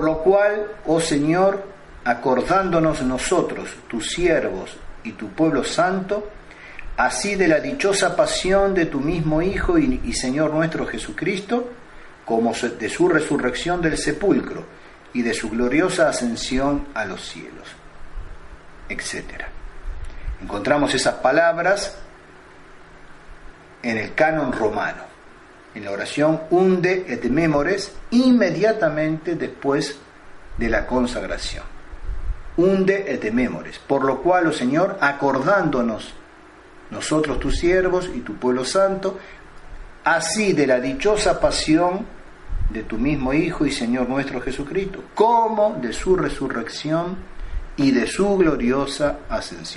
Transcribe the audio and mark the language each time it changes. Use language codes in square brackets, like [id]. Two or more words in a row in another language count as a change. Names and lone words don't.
[es] lo cual, oh Señor, acordándonos nosotros, tus siervos y tu pueblo santo, así de la dichosa pasión de tu mismo Hijo y Señor nuestro Jesucristo, como de su resurrección del sepulcro, y de su gloriosa ascensión a los cielos, etc. Encontramos esas palabras en el canon romano, en la oración Unde et Memores, inmediatamente después de la consagración. Unde et Memores, por lo cual, oh Señor, acordándonos nosotros tus siervos y tu pueblo santo, así de la dichosa pasión de tu mismo Hijo y Señor nuestro Jesucristo, como de su resurrección y de su gloriosa ascensión.